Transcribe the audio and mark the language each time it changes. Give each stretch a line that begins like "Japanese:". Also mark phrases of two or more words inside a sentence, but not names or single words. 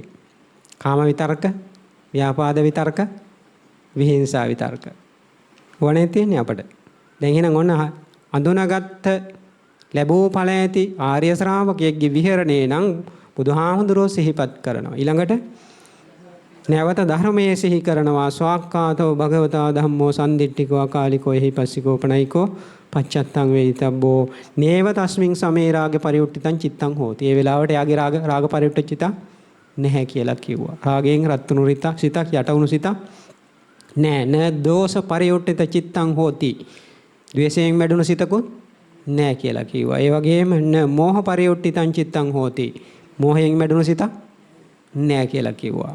Sinhala: කාම විතර්ක, ව්‍යාපාද විතර්ක, විහිංසා විතර්ක. වනේ තියෙන්නේ අපට. දැන් එහෙනම් ඔන්න අඳුනාගත්ත ලැබූ ඵල ඇති ආර්ය ශ්‍රාවකයෙක්ගේ විහරණේ නම් බුදුහාමුදුරුවෝ සිහිපත් කරනවා. ඊළඟට නැවත ධර්මයේ සිහි කරනවා.
Pali: ස්වාක්ඛාතෝ භගවතා ධම්මෝ සම්දිට්ඨිකෝ අකාලිකෝ එහිපස්සිකෝ පණයිකෝ පච්චත්තං වේදිතබ්බෝ නේව තස්මින් සමේ රාග පරිඋට්ඨිතං චිත්තං හෝති.
Sinhala: ඒ වෙලාවට යාගේ
Pali: රාග පරිඋට්ඨ චිත
Sinhala: නැහැ කියලා කිව්වා. රාගයෙන් රත්තුණු සිතක් යටවුණු සිතක් නෑ.
Pali: න දෝෂ පරිඋට්ඨිත චිත්තං හෝති.
Sinhala: ද්වේෂයෙන් මැඩුණු සිතකුත් නැහැ කියලා කිව්වා. ඒ වගේම
Pali: මෝහ පරියුට්ඨිතං චිත්තං හෝති.
Sinhala: මෝහයෙන් මැඩුණු සිතක් නැහැ කියලා කිව්වා.